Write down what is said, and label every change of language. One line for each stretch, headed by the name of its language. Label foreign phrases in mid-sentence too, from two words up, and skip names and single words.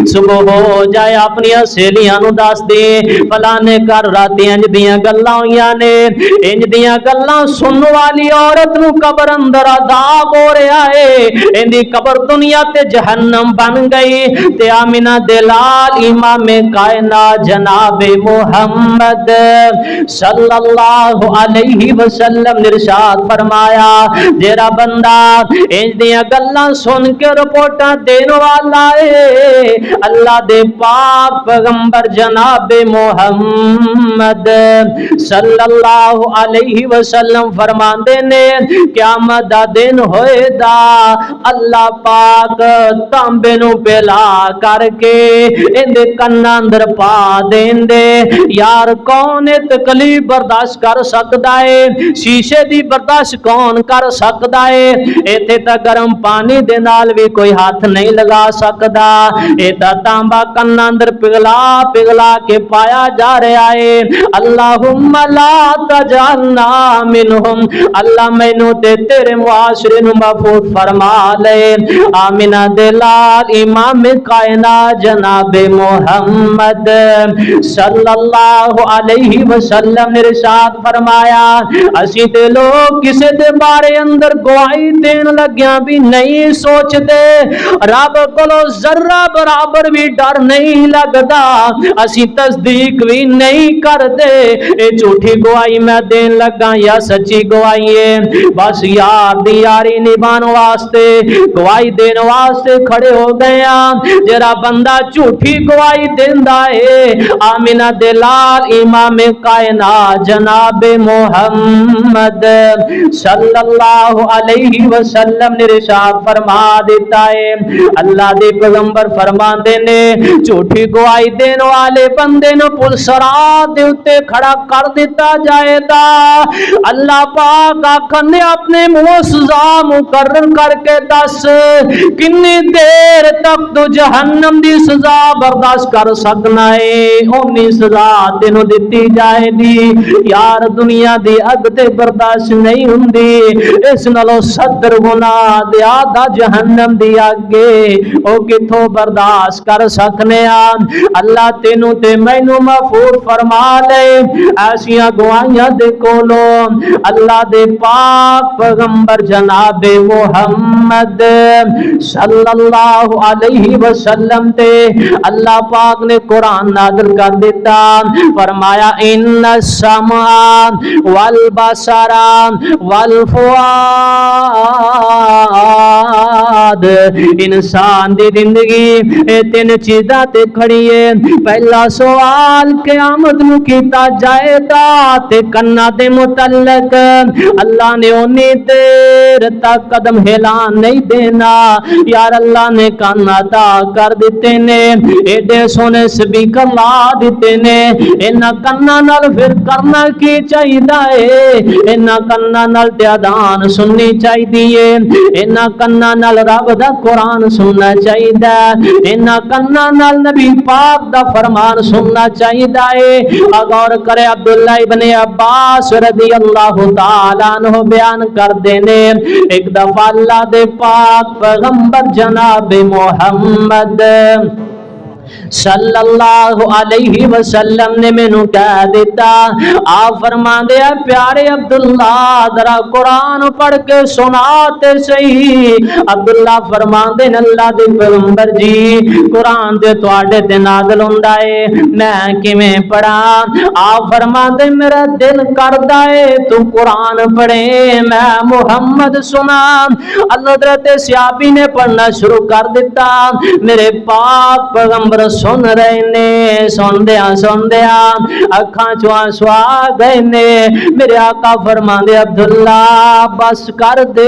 Punjabi: صبح ہو جائے اپنی سہیلیاں نوں دسدی، فلانے گھر راتی انج دیاں گلاں ہوئیاں نے. انج دیاں گلاں سنن والی عورت نوں قبر اندر عذاب ہو رہا ہے. ایندی قبر دنیا تے جہنم بن گئی. تے آمنہ دے لال امام کائنات جناب محمد
Arabic: صلى الله عليه وسلم
Punjabi: نے ارشاد فرمایا، جیہڑا بندہ انج دیاں گلاں سن کے رپورٹاں دین والا ہے، اللہ دے پاک پیغمبر جناب محمد
Arabic: صلى الله عليه وسلم
Punjabi: فرماندے نے، قیامت دا دن ہوئے گا، اللہ پاک تانبے نوں پگھلا کر کے ایہدے کناں اندر پا دیندے. یار کون ایہہ تکلیف برداشت کر سکدا ہے? شیشے دی برداشت کون کر سکدا ہے؟ ایتھے تاں گرم پانی دے نال وی کوئی ہتھ نہیں لا سکدا. ایہہ تاں تانبا کناں اندر پگھلا پگھلا کے پایا جا رہا ہے.
Arabic: اللهم لا تجعلنا منهم,
Punjabi: اللہ مینوں تے تیرے معاشرے نوں محفوظ فرما لے. آمنہ دے لال امام کائنات جناب محمد
Arabic: صلى الله عليه وسلم
Punjabi: نے ارشاد فرمایا، اسیں تے لوک کسے دے بارے اندر گواہی دین لگیاں وی نہیں سوچدے، رب کولوں ذرہ برابر وی ڈر نہیں لگدا، اسیں تصدیق وی نہیں کردے. ایہہ جھوٹی گواہی میں دین لگا یا سچی گواہی ہے? بس یار دی یاری نبھان واسطے، گواہی دین واسطے کھڑے ہو گئے ہیں جڑا بندہ جھوٹی گواہی دیندا ہے آمینہ دے لال امام کائنات جناب محمد
Arabic: صلی اللہ علیہ وسلم
Punjabi: نے ارشاد فرما دیتا ہے اللہ دے پیغمبر فرماندے نے جھوٹی گواہی دین والے بندے نو پل صراط دے اوتے کھڑا کر دیتا جائے گا اللہ پاک آکھن نے اپنے منہ سزا مقرر کر کے دس کنی دیر تک تو جہنم دی سزا برداشت کر سکنا ہے اونی سزا تینوں دتی جائے گی یار دنیا دی اگ تے برداشت نہیں ہوندی اس نالوں 70 گنا زیادہ جہنم دی اگے او کتھوں برداشت کر سکنے آں اللہ تینوں تے مینوں محفوظ فرما لے ایسیاں گواہیاں دے کولوں اللہ دے پاک پیغمبر جناب محمد
Arabic: صلی اللہ علیہ وسلم
Punjabi: تے اللہ پاک نے قرآن نازل کر دیتا فرمایا
Arabic: ان السمع والبصر
Punjabi: والفؤاد انسان دی زندگی اے تین چیزاں تے کھڑی ہے پہلا سوال قیامت نو کیتا جائے گا تے کنا دے متعلق اللہ نے اونی دیر تک قدم ہلان نہیں دینا یار اللہ نے کان عطا کر دیتے نے ایڈے سونے سپیکر لا دیتے نے انہاں کنا نال پھر کرنا کی چاہیدا ہے انہاں کنا نال اذان سننی چاہیے انہاں کنا نال رب دا قرآن سننا چاہیدا انہاں کنا نال نبی پاک دا فرمان سننا چاہیدا ہے غور کرے عبداللہ ابن عباس
Arabic: رضی اللہ تعالیٰ عنہ
Punjabi: بیان کر دینے ایک دفعہ اللہ دے پاک پیغمبر جناب محمد
Arabic: صلی اللہ علیہ وسلم
Punjabi: نے مینوں کہہ دیتا آپ فرما دیا پیارے عبداللہ ذرا قرآن پڑھ کے سناتے صحیح عبداللہ فرما دے اللہ دے پیغمبر جی قرآن دے تواڈے تے نازل ہوندا ہے میں کیویں پڑھاں آپ فرما دے میرا دل کردا ہے تو قرآن پڑھے میں محمد سنا حضرت صحابی نے پڑھنا شروع کر دیتا میرے پاک پیغمبر سن رہے نے سن دیا اکھاں چوں آنسو آ گئے نے میرے آقا فرماندے عبداللہ بس کر